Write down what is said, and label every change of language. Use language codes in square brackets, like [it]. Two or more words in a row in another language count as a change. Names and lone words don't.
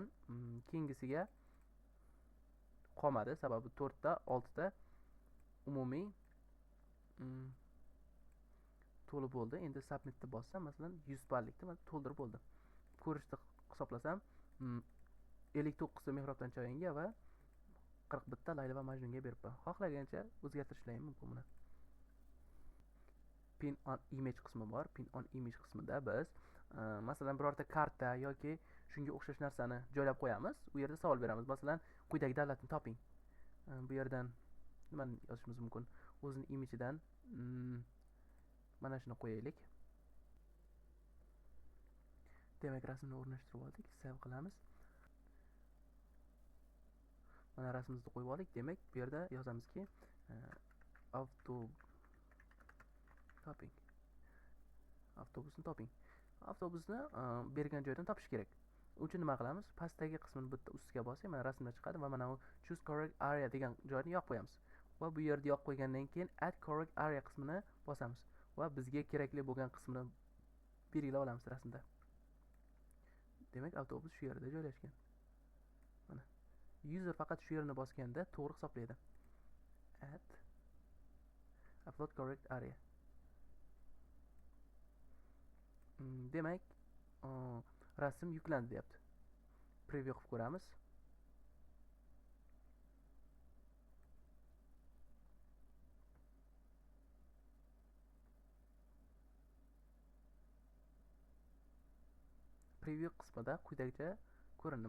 [uz] Keyingisiga qolmadi, sababi 4 ta, 6 ta umumiy to'lib bo'ldi. Endi submitni bossam, masalan, 100 ballikni to'ldirib bo'ldi. Ko'rishni hisoblasam, 59 ta Mehrobdan Chayonga va 41 ta Layli va Majnunga beribman. Xohlagancha o'zgartirishlar mumkin buni. [en] Pin on image [uz] qismi bor. [en] Pin on image [uz] qismida biz masalan birorta karta yoki shunga o'xshash narsani joylab qo'yamiz. U yerda savol beramiz. Masalan, quyidagi davlatni toping. Bu yerdan nima yozishimiz mumkin? O'zining image'idan mana shuni qo'yaylik. Demak, rasmni o'rnashtirib oldik. Save qilamiz. Mana rasmimizni qo'yib oldik. Demak, bu yerda yozamizki avtobusni toping. Avtobusni bergan joydan topish kerak. Uchun nima qilamiz? Pastdagi qismini bitta ustiga bossak, mana rasmlar chiqadi va mana u [en] choose correct area [uz] degan joyni yoqib qo'yamiz. Va bu yerda yoqib qo'ygandan keyin [en] add correct area [uz] qismini bosamiz va bizga kerakli bo'lgan qismini belgilab olamiz rasmda. Demak, avtobus shu yerda joylashgan. Mana user faqat shu yerni bosganda to'g'ri hisoblaydi. [en] Add upload correct area. [uz] Demak, rasm yuklandi deyapti. Preview qilib ko'ramiz. Preview qismida quyidagicha ko'rindi.